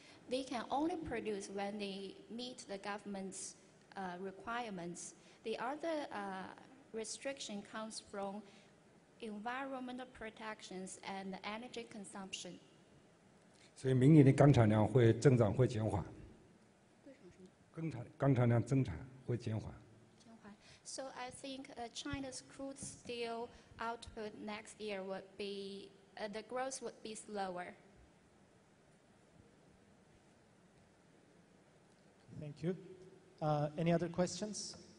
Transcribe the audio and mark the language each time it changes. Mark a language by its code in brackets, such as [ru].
[en] They can only produce when they meet the government's requirements. The other restriction comes from environmental protections and energy consumption. [zh] 所以明年的钢产量增长会减缓。钢产量增产会减缓。 [en] So I think China's crude steel output next year would be the growth would be slower. Thank you. Any other questions?